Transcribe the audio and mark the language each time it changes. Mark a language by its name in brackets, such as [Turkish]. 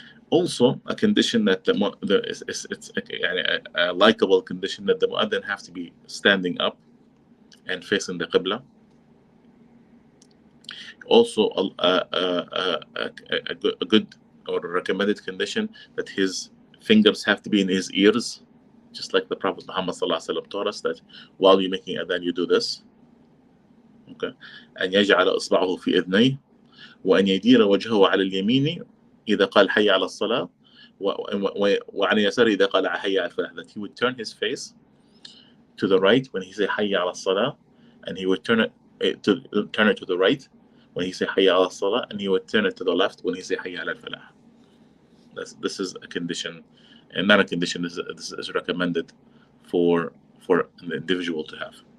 [English] Also, a condition that it's a likable condition that the mu'adhin have to be standing up and facing the qibla. Also, a good or recommended condition that his fingers have to be in his ears, just like the Prophet Muhammad taught us that while you're making adhan, you do this. Okay, and [Arabic] يجعل إصبعه في إذنيه وأن يدير وجهه على اليمين إذا قال حي على الصلاة وعلى يساره إذا قال حي على الفلاح. [English] That he would turn his face to the right when he say [Arabic] حي على الصلاة, [English] and he would turn it to the right when he say حي على الصلاة, and he would turn it to the left when he say [Arabic] حي على الفلاح. [English] This is a condition, and not a condition. This is recommended for an individual to have.